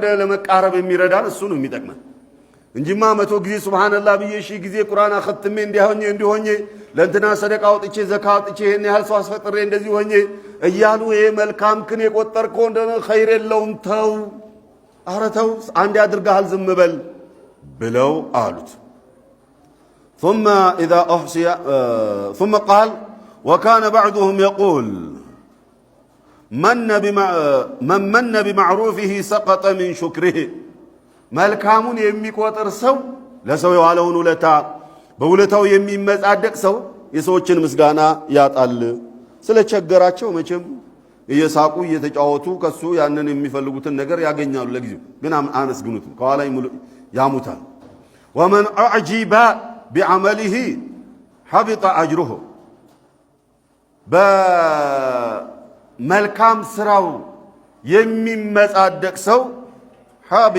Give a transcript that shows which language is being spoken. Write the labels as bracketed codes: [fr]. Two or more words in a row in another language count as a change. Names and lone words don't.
[am] ለመቃረብ የሚረዳን እሱ ነው የሚጠቅመን እንጂማ 100 ጊዜ ሱብሃንአላህ ብዬ ሺህ ጊዜ ቁርአን አختሜ እንዲሆኜ ለእንትና ሰደቃ ወጥቼ ዘካ ወጥቼ ይሄን ያህል ሰው አስፈጥሬ እንደዚህ ሆኜ እያሉ ይሄ መልካም ክን የቆጠርከው እንደነ ኸይር የለውም ተው ኧረ ተው አንድ ያድርጋል ዝም በል ብለው አሉት [ar] ثم اذا احصي ثم قال وكان بعضهم يقول من بمعروفه سقط من شكره [am] መልካሙን የሚቆጥር ሰው ለሰው የዋለውን ውለታ በውለታው የሚመጻደቅ ሰው የሰዎችን ምስጋና ያጣል ስለቸገራቸው መቼም እየሳቁ እየተጫወቱ ከሱ ያንን የሚፈልጉትን ነገር ያገኛሉ ለጊዜው ግን አመስግኑት ከኋላ ያሙታል [ar] ومن اعجب بعمله حبط اجره [am] በመልካም ስራው የሚመጻደቅ ሰው